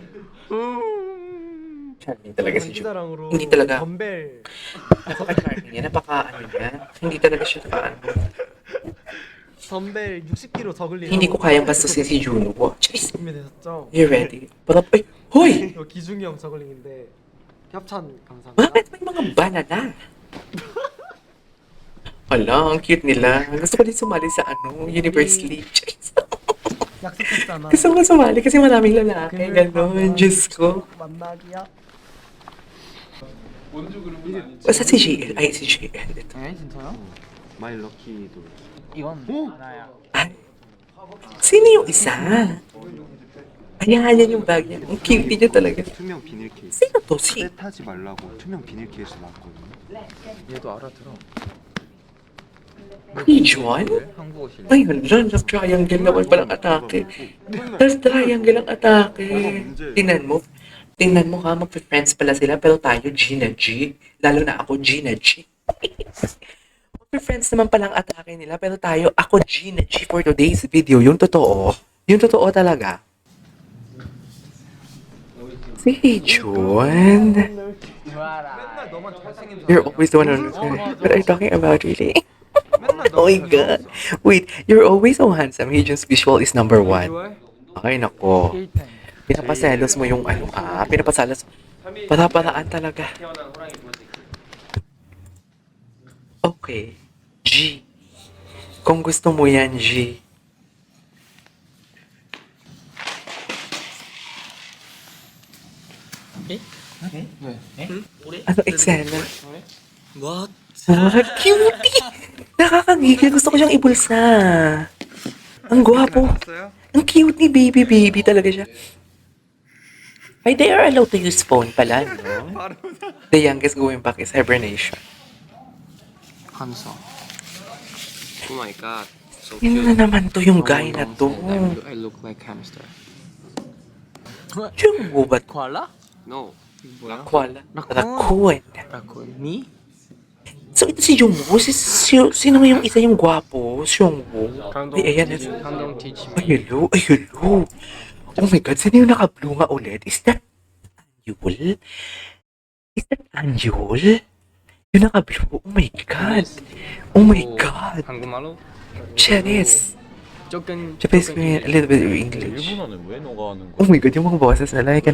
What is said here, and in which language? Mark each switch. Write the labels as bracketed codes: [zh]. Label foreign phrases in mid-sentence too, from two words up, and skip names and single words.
[tl] Charming talaga si Jung. [ko] 사랑으로 [tl] hindi talaga. [ko] 덤벨 [tl] Napaka-charming niya. Napaka-ano niya. Hindi talaga siya [ko] 덤벨 60kg 더 걸리는 [tl] Hindi ko kayang bastusin si Juno. [en] Jeez, [ko] 준비되셨죠? [en] you ready? [tl] Para, ay, Hoy! [ko] 이거 기중이 형 저글링인데 협찬 감사합니다. [tl] Bakit may mga banana? Wala, ang cute nila. Gusto ko din sumali sa Universe League. [ko] 약속했잖아. [tl] Gusto ko sumali kasi maraming lalaki. Ganon, Diyos ko. [ko] 만나기야. [tl] Basta si JL. Ay, si JL. Ito. [ko] 에 진짜요? [en] my lucky doll. [ko] 이건 하나야. [tl] Ay, sino yung isa? Ayan, yan yung bag niya. Ang cute niya talaga. [ko] 투명 비닐 케이스. [tl] Sino to? Si... [ko] 때 타지 말라고 투명 비닐 케이스 나왔거든요. 얘도 알아들어. [tl] Si John? [ko] 한국어 실력. [tl] Ayun, dyan. Triangle naman palang atake. Tapos triangle ang atake. Tingnan mo. Tingnan mo ha, mag-friends pala sila. Pero tayo, Gina G. Lalo na ako, Gina G. Mag-friends naman palang atake nila. Pero tayo, ako, Gina G [en] for today's video. [tl] Yung totoo. Yung totoo talaga. Si John. [en] You're always the one on... What are you talking about, really? Oh my God. Wait, you're always so handsome. Hyun's visual is number 1. [tl] Ay, nako. Pinapaselos mo yung pinapaselos. Para-paraan talaga. Okay. G. Kung gusto mo yan, G. Ano eksena? [en] What? What? [tl] Cutie! Nakakagigil. Gusto ko siyang ibulsa. Ang gwapo. Ang cute ni baby talaga siya. Ay, [en] they are allowed to use phone pala, no? The youngest going back is hibernation. 감사. Oh my god. So [tl] Yun na naman to yung guy na to. [en] I look like hamster. [tl] Yung gubat ko. [en] koala? No. 뭐야? Koala. Raccoon. Raccoon. Raccoon. Me? So, [tl] ito si Jungwoo. Sino yung isa yung gwapo? Jungwoo. Ay, ayan. [en] Kangdong teach me. Ay, hello. Ay, hello. Oh my God, [tl] sino yung naka-blue nga ulit? [en] Is that Anjul? Is that Anjul? [tl] Yung naka-blue? [en] Oh my God. Oh my God. [ko] 한국말로? [en] Chinese. [ko] 조금 [en] Japanese Korean, a little bit of English. [ko] 일본어는 왜 너가 하는 [en] Oh my God, [tl] yung mga boses nila. [en] Like,